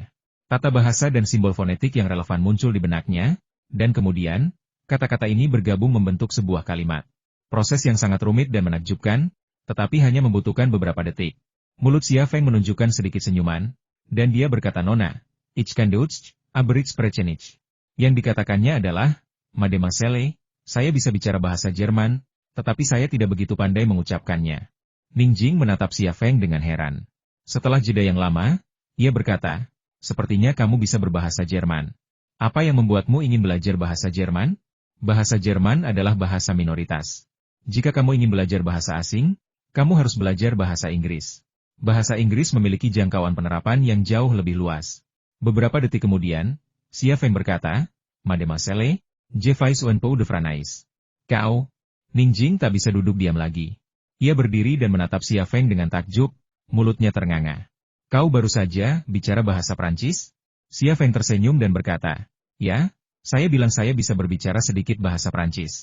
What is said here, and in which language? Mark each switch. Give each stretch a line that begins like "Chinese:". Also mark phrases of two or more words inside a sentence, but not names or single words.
Indonesian: Tata bahasa dan simbol fonetik yang relevan muncul di benaknya, dan kemudian, kata-kata ini bergabung membentuk sebuah kalimat. Proses yang sangat rumit dan menakjubkan, tetapi hanya membutuhkan beberapa detik. Mulut Xia Feng menunjukkan sedikit senyuman, dan dia berkata, Nona,
German: ich kann Deutsch, aber ich spreche nicht.
Indonesian: Yang dikatakannya adalah, Mademoiselle, saya bisa bicara bahasa Jerman, tetapi saya tidak begitu pandai mengucapkannya. Ning Jing menatap Xia Feng dengan heran. Setelah jeda yang lama, ia berkata, sepertinya kamu bisa berbahasa Jerman. Apa yang membuatmu ingin belajar bahasa Jerman? Bahasa Jerman adalah bahasa minoritas. Jika kamu ingin belajar bahasa asing, kamu harus belajar bahasa Inggris. Bahasa Inggris memiliki jangkauan penerapan yang jauh lebih luas. Beberapa detik kemudian, Xia Feng berkata,
French: Mademoiselle, je vais un peu de français.
Indonesian: Kau, Ning Jing tak bisa duduk diam lagi. Ia berdiri dan menatap Xia Feng dengan takjub, mulutnya ternganga. Kau baru saja bicara bahasa Prancis? Xia Feng tersenyum dan berkata, ya, saya bilang saya bisa berbicara sedikit bahasa Prancis.